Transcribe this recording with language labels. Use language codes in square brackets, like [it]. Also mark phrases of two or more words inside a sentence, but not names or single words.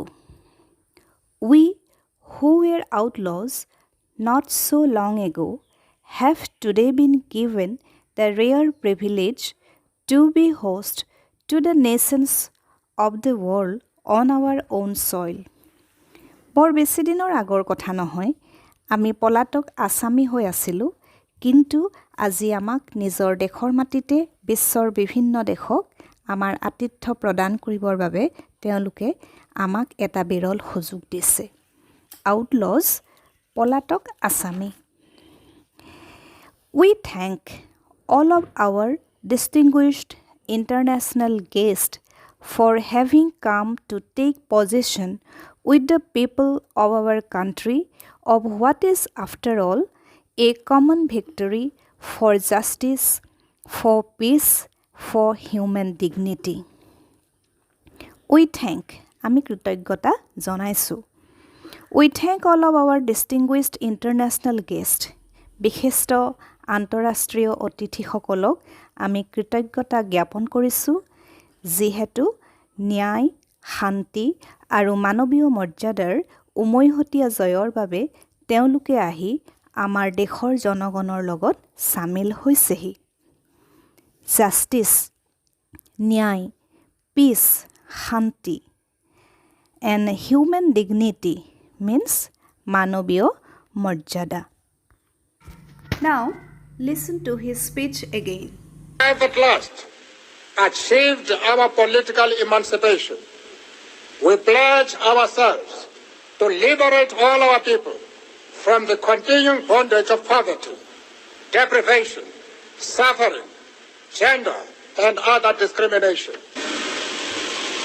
[en] We who were outlaws not so long ago have today been given the rare privilege to be host to the nations of the world on our own soil. [as] বৰ বেছি দিনৰ আগৰ কথা নহয়, আমি পলাতক আসামী হৈ আছিলোঁ, কিন্তু আজি আমাক নিজৰ দেশৰ মাটিতে বিশ্বৰ বিভিন্ন দেশক আমাৰ আতিথ্য প্ৰদান কৰিবৰ বাবে তেওঁলোকে আমাক এটা বিৰল সুযোগ দিছে। আউটলজ, পলাতক আসামী। [en] We thank all of our distinguished international guests for having come to take possession with the people of our country of what is, after all, a common victory for justice, for peace, for human dignity. We thank, [as] আমি কৃতজ্ঞতা জনাইছোঁ। [en] We thank all of our distinguished international guests, [as] বিশিষ্ট আন্তঃৰাষ্ট্ৰীয় অতিথিসকলক আমি কৃতজ্ঞতা জ্ঞাপন কৰিছোঁ, যিহেতু ন্যায়, শান্তি আৰু মানৱীয় মৰ্যাদাৰ উমৈহতীয়া জয়ৰ বাবে তেওঁলোকে আহি আমাৰ দেশৰ জনগণৰ লগত চামিল হৈছেহি। [en] জাষ্টিছ, ন্যায়, পিচ, শান্তি, and human dignity means [as] মানৱীয় মৰ্যাদা। [en] Now, listen to his speech again. We have at last achieved our political emancipation. We pledge ourselves to liberate all our people from the continuing bondage of poverty, deprivation, suffering, gender, and other discrimination.